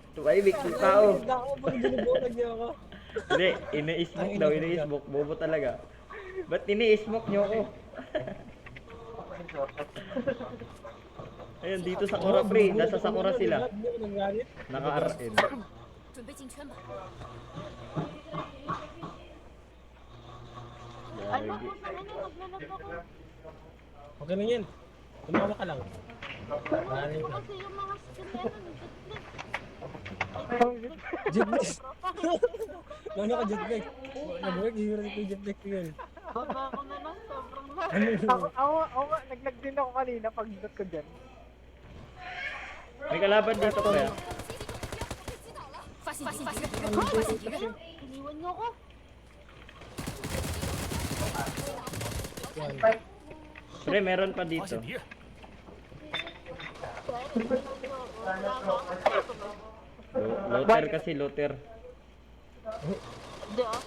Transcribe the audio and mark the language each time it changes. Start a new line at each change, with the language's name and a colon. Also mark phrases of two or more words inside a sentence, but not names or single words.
Filipino: Tumahimik yung tao. Yung tao, pag dinubulag niyo ako. Hindi, ini-smoke daw, ini-smoke. Bobo talaga. Ba't ini-smoke niyo ako? Ayun, dito sa Sakura, pre. Nasa Sakura sila. Hindi ko nagalit. Naka-RN.
Chinese: 准备进圈吧。
Filipino: Ay, Gagi. naku, sa ano, naglalag ako. Okay lang yan. Tumawa ka lang. Ano kasi yung mga skin na yun, Jetlag. Ano ka jetlag? Nag-work, hirap ko jetlag ko yun. Baba ko na lang, sobrang lag. Ako nga, naglag din ako kanina pag-dot ko dyan. May kalaban dito, pre.
Chinese: 发现敌人，发现敌人，
Filipino: Iniwan niyo ko. Yan. Pre, meron pa dito. Loter kasi, loter. Hindi ah.